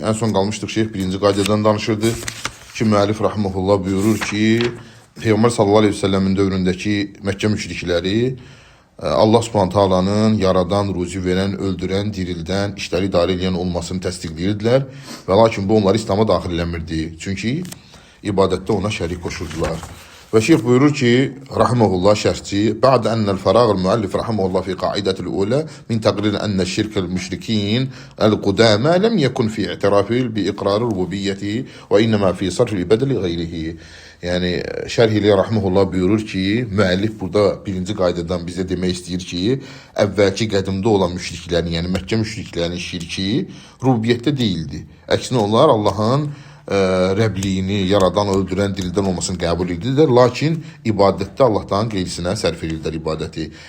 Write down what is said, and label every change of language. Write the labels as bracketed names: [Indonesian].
[Azerbaijani] Ən son qalmışdıq Şeyx 1-ci qaydadan danışırdı ki, müəllif rahimehullah buyurur ki, Peyğəmbər sallallahu əleyhi və səlləmin dövründəki Məkkə müşrikləri Allah Subhanahu taalanın yaradan, ruzi verən, öldürən, dirildən, işləri idarə edən olmasını təsdiqləyirdilər və lakin bu onları İslam'a daxilləmirdi. Çünki ibadətdə ona şərik qoşurdular. Ve Şeyh buyurur ki, rahimehullah şerhçi, [Arabic] بعد أن الفراغ المؤلف رحمه الله في قاعدة الأولى من تقرير أن الشرك المشركين القدامى لم يكن في اعترافه بإقرار الربوبية وإنما في صرف العبادة لغيره. [Azerbaijani] Yani şerhiyle rahimehullah buyurur ki, müellif burada birinci qaydadan bize demək istəyir ki, əvvəlki qədimdə olan müşriklərin, yani Məkkə müşriklərinin şirki rububiyyətdə değildi. Əksinə onlar Allah'ın Rəbliyini, yaradan, öldürən, dirildən olmasını qəbul edirlər, lakin ibadətdə Allahdan qeyrisinə sərf edirlər ibadəti.